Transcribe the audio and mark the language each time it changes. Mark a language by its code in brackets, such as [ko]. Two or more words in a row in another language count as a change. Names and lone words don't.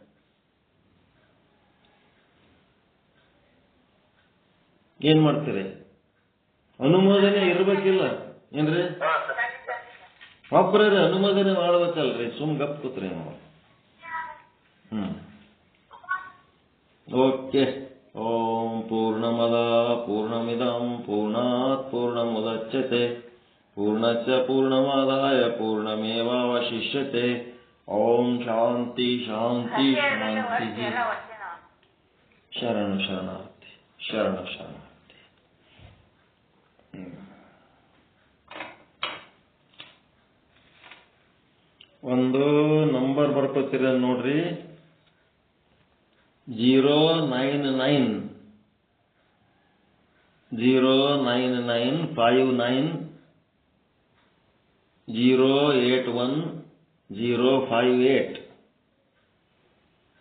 [kn] ಏನ್ ಮಾಡ್ತೀರಿ? ಅನುಮೋದನೆ ಇರ್ಬೇಕಿಲ್ಲ ಏನ್ರಿ? ಒಬ್ಬರೇ ಅನುಮೋದನೆ ಮಾಡ್ಬೇಕಲ್ರಿ, ಸುಮ್ ಗಪ್ ಕೂತ್ರಿ ನಾವು. ಓಕೆ. [sa] ಓಂ ಪೂರ್ಣಮದ ಪೂರ್ಣಮಿದಂ ಪೂರ್ಣಾತ್ ಪೂರ್ಣಮುದಚ್ಯತೆ ಪೂರ್ಣಸ್ಯ ಪೂರ್ಣಮಾದಾಯ ಪೂರ್ಣಮೇವಾವಶಿಷ್ಯತೆ. ಓಂ ಶಾಂತಿ ಶಾಂತಿ ಶಾಂತಿ. [kn] ಶರಣ ಶರಣಾರ್ಥಿ, ಶರಣ ಶರಣಾರ್ಥಿ. ಒಂದು ನಂಬರ್ ಬರ್ಕೋತೀರ ನೋಡ್ರಿ. 099 09959 081 058.